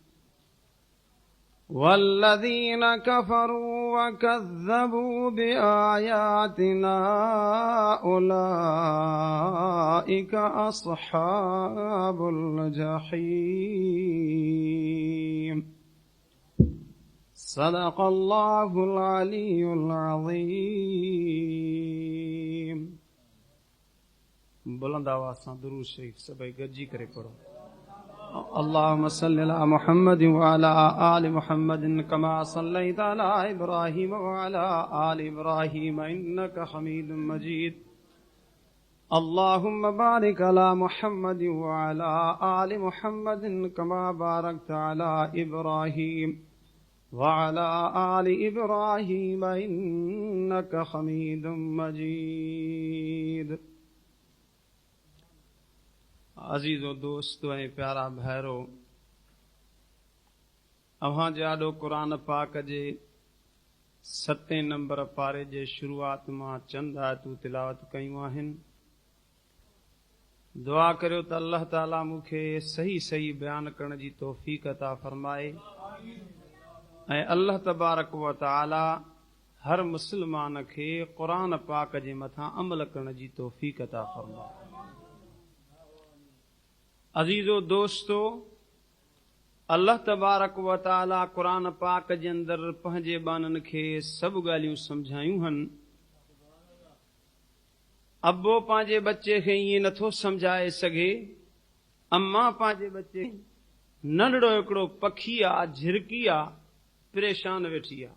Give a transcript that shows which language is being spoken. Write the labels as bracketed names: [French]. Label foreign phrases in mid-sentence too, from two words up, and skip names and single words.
[Arabic] والذين كفروا وكذبوا بآياتنا أولئك أصحاب الجحيم. صدق الله العلي العظيم. [Sindhi] बुलंद आवाज सां दुरूद शरीफ सभई गॾिजी करे पढ़ो। [Arabic] اللهم صل على محمد وعلى آل محمد كما صليت على إبراهيم وعلى آل إبراهيم إنك حميد مجيد. اللهم بارك على محمد وعلى آل محمد كما باركت على إبراهيم وعلى آل إبراهيم إنك حميد مجيد. [Sindhi] अजीज़ो दोस्तो ऐं प्यारा भाइरो, अव्हां जाॾो क़ुरान पाक जे 7 नंबर पारे जे शुरूआत मां चंद आयतूं तिलावत कयूं आहिनि। दुआ करियो त अल्लाह ताला मूंखे सही सही बयान करण जी तौफ़ीक़ अता फरमाए ऐं अल्लाह [Arabic] تبارك وتعالى [Sindhi] हर मुस्लमान खे क़ुरान पाक जे मथां अमल करण जी तौफ़ीक़ अता फरमाए। अजीज़ो दोस्तो, अल्लाह [Arabic] تبارك وتعالى [Sindhi] क़ुरान पाक जे अंदरि पंहिंजे बाननि खे सभु ॻाल्हियूं सम्झायूं आहिनि। अबो पंहिंजे बच्चे खे ईअं नथो सम्झाए सघे। अम्मा पंहिंजे बच्चे नंढड़ो हिकिड़ो पखी आहे, झिरकी आहे, परेशान वेठी आहे।